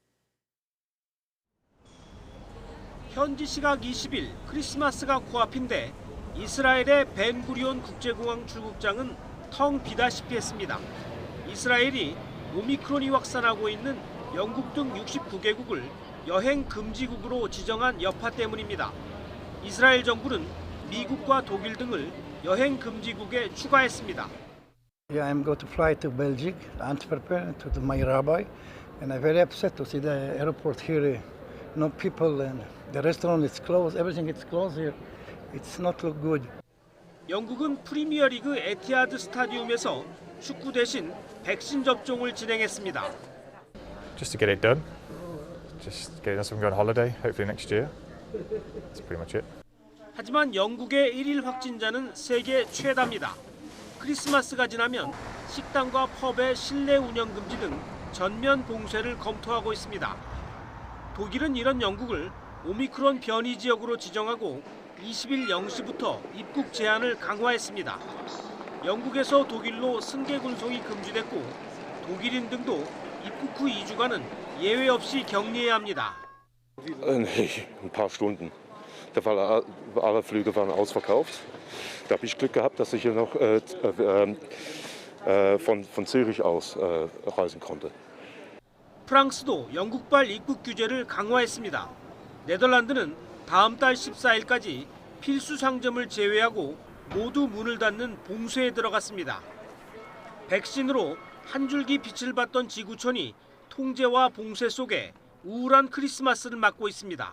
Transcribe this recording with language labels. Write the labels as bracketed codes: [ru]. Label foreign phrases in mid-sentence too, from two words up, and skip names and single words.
[ko] 현지 시각 20일 크리스마스가 코앞인데 이스라엘의 벤구리온 국제공항 출국장은 텅 비다시피 했습니다. 이스라엘이 오미크론이 확산하고 있는 영국 등 69개국을 여행 금지국으로 지정한 여파 때문입니다. 이스라엘 정부는 미국과 독일 등을 여행 금지국에 추가했습니다. [en] Yeah, I'm going to fly to Belgium, Antwerp, to my rabbi, and I'm very upset to see the airport here. No people and the restaurant is closed. Everything is closed here. It's not look good. [ko] 영국은 프리미어리그 에티하드 스타디움에서 축구 대신 백신 접종을 진행했습니다. [en] Just to get it done. Just getting us going on holiday, hopefully next year. That's pretty much it. [ko] 하지만 영국의 1일 확진자는 세계 최다입니다. 크리스마스가 지나면 식당과 펍의 실내 운영 금지 등 전면 봉쇄를 검토하고 있습니다. 독일은 이런 영국을 오미크론 변이 지역으로 지정하고 20일 0시부터 입국 제한을 강화했습니다. 영국에서 독일로 승객 운송이 금지됐고 독일인 등도 입국 후 2주간은 예외 없이 격리해야 합니다. [de] Nee, ein paar Stunden. Alle Flüge waren ausverkauft. Da habe ich Glück gehabt, dass ich hier noch von Zürich aus reisen konnte. [ko] 프랑스도 영국발 입국 규제를 강화했습니다. 네덜란드는 다음 달 14일까지 필수 상점을 제외하고 모두 문을 닫는 봉쇄에 들어갔습니다. 백신으로 한 줄기 빛을 봤던 지구촌이 통제와 봉쇄 속에 우울한 크리스마스를 맞고 있습니다.